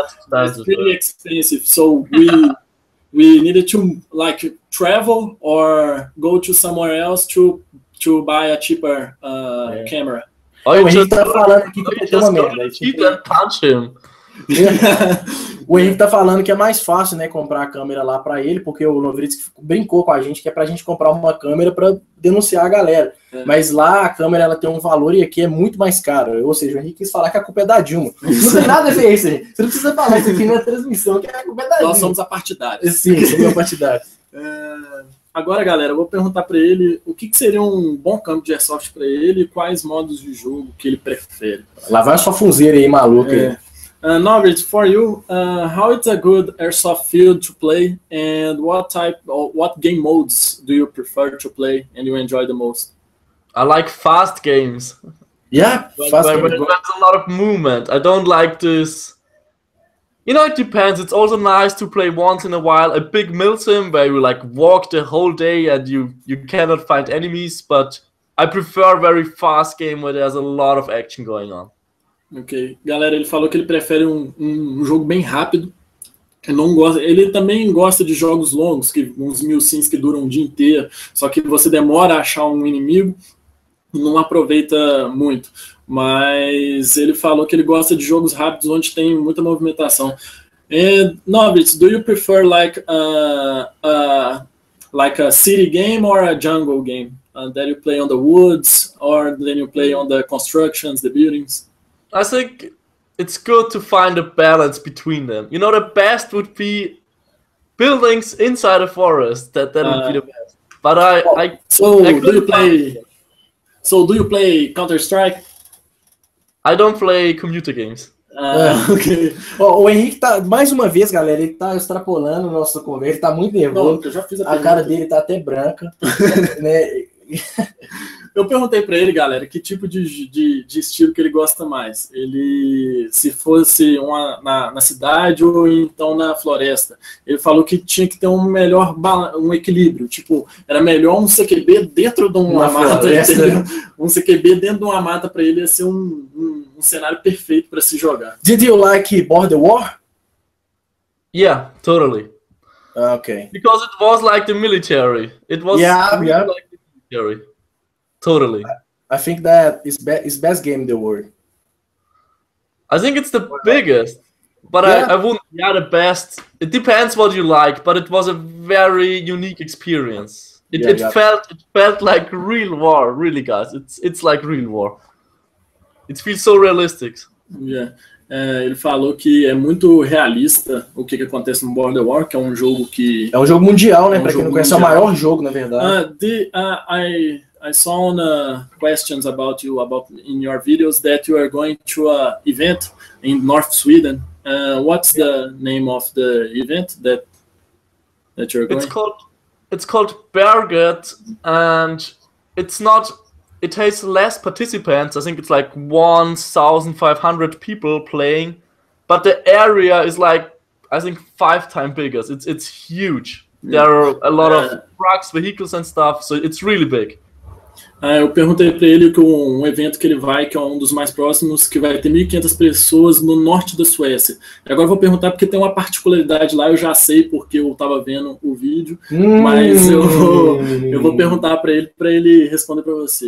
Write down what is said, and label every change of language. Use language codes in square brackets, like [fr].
[en] That's pretty expensive. So we needed to like travel or go to somewhere else to buy a cheaper camera. Oh, you just, [pt] falando aqui que [en] you just go to the and punch him. [pt] O Henrique tá falando que é mais fácil, né, comprar a câmera lá para ele, porque o Novritsch brincou com a gente que é pra gente comprar uma câmera para denunciar a galera. Mas lá a câmera ela tem um valor e aqui é muito mais caro. Ou seja, o Henrique quis falar que a culpa é da Dilma. Não tem nada a ver isso, gente. Você não precisa falar isso aqui na transmissão, que a culpa é da Dilma. Nós somos apartidários. Sim, somos apartidários. Agora, galera, eu vou perguntar para ele o que seria um bom campo de Airsoft para ele e quais modos de jogo que ele prefere. Lá vai sua funzeira aí, maluca. [en] Novritsch, for you, how it's a good Airsoft field to play and what game modes do you prefer to play and you enjoy the most? I like fast games. Yeah, fast games. There's a lot of movement. I don't like this. You know, it depends. It's also nice to play once in a while a big milsim where you like walk the whole day and you cannot find enemies, but I prefer a very fast game where there's a lot of action going on. Ok. [pt] Galera, ele falou que ele prefere um jogo bem rápido. Ele também gosta de jogos longos, uns milsims que duram um dia inteiro, só que você demora a achar um inimigo e não aproveita muito. Mas ele falou que ele gosta de jogos rápidos onde tem muita movimentação. [en] And Novritsch, do you prefer like a city game or a jungle game? That you play on the woods or then you play on the constructions, the buildings? I think it's good to find a balance between them. You know, the best would be buildings inside a forest. That would be the best. But do you play Counter-Strike? I don't play computer games. Ok. [pt] O Henrique tá, mais uma vez, galera, ele tá extrapolando o nosso conversa, ele tá muito nervoso. Não, eu já fiz a cara dele tá até branca. Né? Eu perguntei pra ele, galera, que tipo de estilo que ele gosta mais. Ele, se fosse na cidade ou então na floresta. Ele falou que tinha que ter um equilíbrio. Tipo, era melhor um CQB dentro de uma mata. Um CQB dentro de uma mata pra ele ia ser um cenário perfeito pra se jogar. [en] Did you like Border War? Yeah, totally. Okay. Because it was like the military. It was like the military. Totally. I think that is best game in the world. I think it's the biggest, but I wouldn't be the best. It depends what you like, but it was a very unique experience. It felt like real war, really, guys. It's like real war. It feels so realistic. Yeah. [pt] Ele falou que é muito realista o que acontece no Border War, que é um jogo que... É um jogo mundial, né? Pra quem não conhece, é o maior jogo, na verdade. [en] I saw on questions about you in your videos that you are going to an event in North Sweden. What's the name of the event that you're going? It's called Berget, and it has less participants. I think it's like 1,500 people playing, but the area is like, I think 5 times bigger. It's huge. Yeah. There are a lot of trucks, vehicles and stuff, so it's really big. [pt] Eu perguntei para ele que um evento que ele vai, que é um dos mais próximos, que vai ter 1.500 pessoas no norte da Suécia. Agora eu vou perguntar porque tem uma particularidade lá, eu já sei porque eu estava vendo o vídeo, mas eu vou perguntar para ele responder para você.